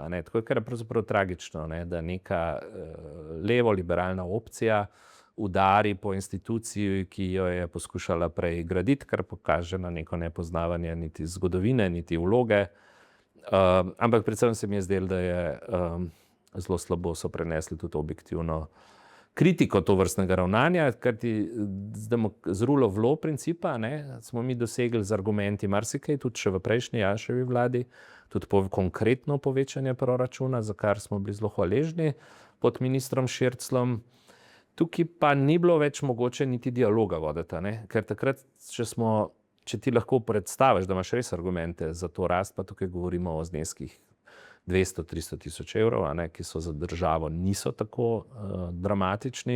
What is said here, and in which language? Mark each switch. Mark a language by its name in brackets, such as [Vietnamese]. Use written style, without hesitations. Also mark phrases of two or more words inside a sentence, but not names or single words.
[Slovenian] Tako je kar pravzaprav tragično, da neka levo-liberalna opcija udari po instituciji, ki jo je poskušala prej graditi, kar pokaže na neko nepoznavanje niti zgodovine, niti vloge. Ampak predvsem se mi je zdelo, da je zelo slabo so prenesli tudi objektivno kritiko tovrstnega ravnanja, ker z [English] rule of law [Slovenian] principa smo mi dosegli z argumenti marsikaj, tudi še v prejšnji Janševi vladi, tudi konkretno povečanje proračuna, za kar smo bili zelo hvaležni pod ministrom Šircljem. Tukaj pa ni bilo več mogoče niti dialoga voditi, ker takrat, če ti lahko predstaviš, da imaš res argumente za to rast, pa tukaj govorimo o zneskih 200-300 tisoč evrov, ki so za državo niso tako dramatični.